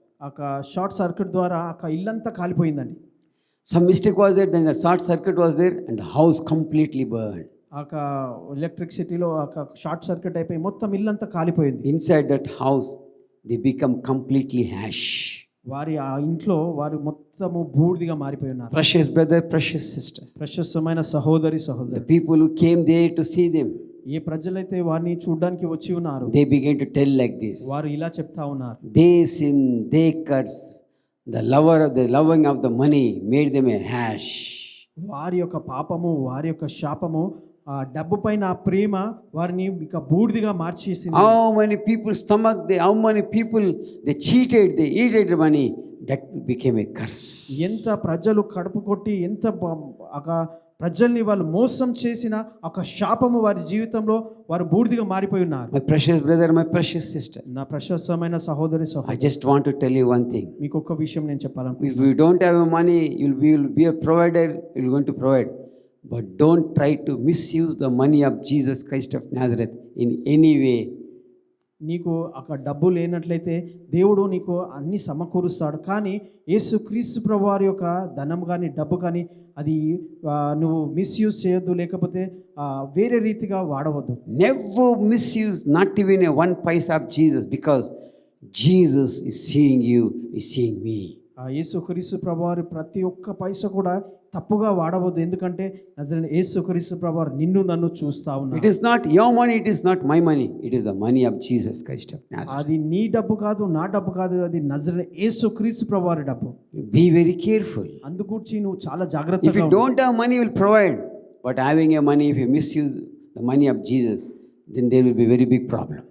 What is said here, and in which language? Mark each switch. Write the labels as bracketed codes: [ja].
[te] ఒక short circuit ద్వారా ఒక ఇల్లంతా కాలిపోయిందండి. [en] Some mistake was there, then the short circuit was there and the house completely burned. [te] ఒక ఎలక్ట్రిసిటీలో ఒక షార్ట్ సర్క్యూట్ అయిపోయి మొత్తం ఇల్లంతా కాలిపోయింది. [en] Inside that house, they become completely ash. [te] వారి ఆ ఇంట్లో వారు మొత్తము బూడిదిగా మారిపోయి ఉన్నారు. [en] Precious brother, precious sister, [te] ప్రశస్తమైన సహోదరి [en] the [te] సహోదరు, [en] people who came there to see them, [te] ఏ ప్రజలైతే వారిని చూడడానికి వచ్చి ఉన్నారు, [en] they began to tell like this. [te] వారు ఇలా చెప్తా ఉన్నారు, [en] They sin, they curse. The loving of the money made them a ash. [te] వారి యొక్క పాపము, వారి యొక్క శాపము, ఆ డబ్బు పైన ఆ ప్రేమ వారిని ఇక బూడిదిగా మార్చేసింది. [en] How many people how many people they cheated, they eated the money, that became a curse. [te] ఎంత ప్రజలు కడుపు కొట్టి ఎంత ఒక ప్రజల్ని వాళ్ళు మోసం చేసిన ఒక శాపము వారి జీవితంలో వారు బూడిదిగా మారిపోయి ఉన్నారు. [en] My precious brother, my precious sister, [te] నా ప్రశస్తమైన సహోదరి [en] I [te] సహోదరు, [en] just want to tell you one thing. [te] మీకు ఒక్క విషయం నేను చెప్పాలనుకుంటున్నాను. [en] If you don't have money, you'll be a provider, you're going to provide. But don't try to misuse the money of Jesus Christ of Nazareth in any way. [te] నీకు ఒక డబ్బు లేనట్లయితే దేవుడు నీకు అన్ని సమకూరుస్తాడు, కానీ యేసుక్రీస్తు ప్రభువారి యొక్క ధనం కానీ డబ్బు కానీ అది నువ్వు మిస్యూజ్ చేయొద్దు, లేకపోతే వేరే రీతిగా వాడవద్దు. [en] Never misuse not even a 1 paisa of Jesus, because Jesus is seeing you, is seeing me. [te] యేసుక్రీస్తు ప్రభువారి ప్రతి ఒక్క పైసా కూడా తప్పుగా వాడవద్దు, ఎందుకంటే నజరేయుడైన యేసుక్రీస్తు ప్రభువారు నిన్ను నన్ను చూస్తా ఉన్నారు. [en] It is not your money, it is not my money, it is the money of Jesus Christ of Nazareth. [te] అది నీ డబ్బు కాదు, నా డబ్బు కాదు, అది నజరేయుడైన యేసుక్రీస్తు ప్రభువారి డబ్బు. [en] Be very careful. [te] అందుగురించి నువ్వు చాలా [en] If [te] జాగ్రత్తగా [en] you don't have money, you will provide. But having a money, if you misuse the money of Jesus, then there will be very big problem.